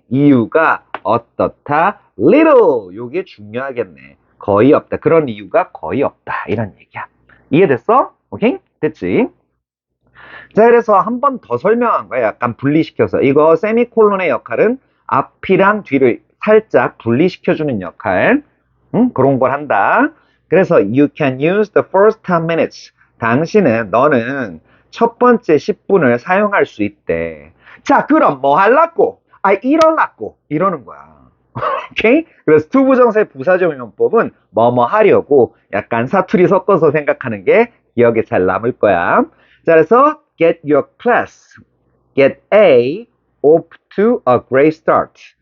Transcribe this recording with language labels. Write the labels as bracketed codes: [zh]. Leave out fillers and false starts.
[ko] 이유가 어떻다? little 요게 중요하겠네. 거의 없다. 그런 이유가 거의 없다. 이런 얘기야. 이해됐어? 오케이? 됐지? 자, 그래서 한 번 더 설명한 거야. 약간 분리시켜서. 이거 세미콜론의 역할은 앞이랑 뒤를 살짝 분리시켜주는 역할. 그런 걸 한다. 그래서 [en] you can use the first 10 minutes. [ko] 너는 첫 번째 10분을 사용할 수 있대. 자, 그럼 뭐 할라고? 이럴라고. 이러는 거야. 오케이? 그래서 투부정사의 부사적용법은 뭐뭐 하려고 약간 사투리 섞어서 생각하는 게 기억에 잘 남을 거야. 자, 그래서 [en] get your class, get A off to a great start.